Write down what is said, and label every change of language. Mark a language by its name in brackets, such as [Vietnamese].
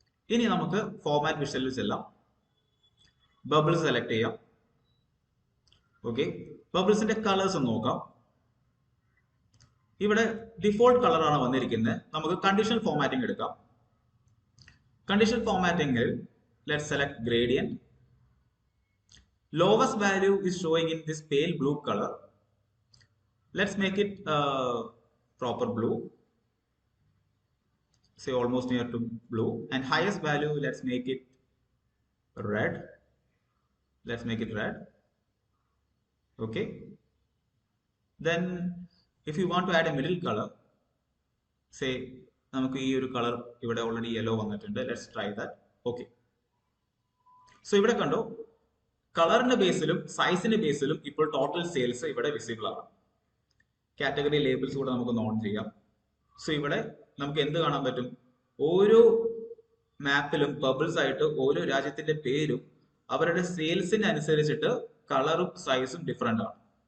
[Malayalam] ഇനി നമുക്ക് ഫോർമാറ്റ് വിഷ്വലിൽ ചെല്ലാം. ബബിൾ സെലക്ട് ചെയ്യാം. ഓക്കെ, ബബിൾസിന്റെ കളേഴ്സ് ഒന്ന് നോക്കാം. ഇവിടെ ഡിഫോൾട്ട് കളറാണ് വന്നിരിക്കുന്നത്. നമുക്ക് കണ്ടീഷണൽ ഫോർമാറ്റിംഗ് എടുക്കാം. Conditional ഫോർമാറ്റിംഗിൽ [English] Let's select gradient. Lowest value is showing in this pale blue color. Let's make it proper blue. Say almost near to blue. And highest value, let's make it red. Let's make it red. Okay. Then if you want to add a middle color, say [Malayalam] നമുക്ക് ഈ ഒരു colour ഇവിടെ already yellow വന്നിട്ടുണ്ട്. [English] Let's try that. [Malayalam] Okay, so ഇവിടെ കണ്ടോ, കളറിന്റെ ബേസിലും സൈസിന്റെ ബേസിലും ഇപ്പോൾ total sales ഇവിടെ visible ആണ്. കാറ്റഗറി ലേബിൾസ് കൂടെ നമുക്ക് ഓൺ ചെയ്യാം. സോ ഇവിടെ നമുക്ക് എന്ത് കാണാൻ പറ്റും? ഓരോ മാപ്പിലും ബബിൾസ് ആയിട്ട് ഓരോ രാജ്യത്തിന്റെ പേരും അവരുടെ സെയിൽസിന് അനുസരിച്ചിട്ട് കളറും സൈസും ഡിഫറെന്റ് ആണ്.